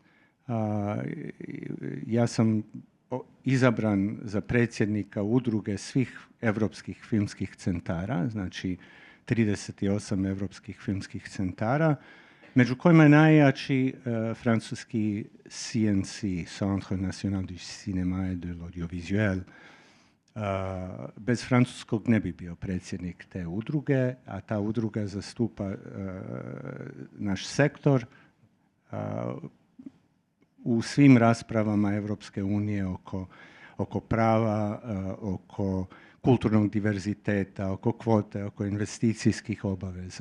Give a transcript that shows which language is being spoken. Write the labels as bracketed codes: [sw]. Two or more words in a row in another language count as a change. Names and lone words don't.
[hr] Ja sam izabran za predsjednika udruge svih evropskih filmskih centara, znači 38 evropskih filmskih centara, među kojima je najjači francuski CNC, Centre National du Cinéma et de l'Audiovisuel. Bez francuskog ne bi bio predsjednik te udruge, a ta udruga zastupa naš sektor u svim raspravama Evropske unije oko prava, oko kulturnog diverziteta, oko kvote, oko investicijskih obaveza.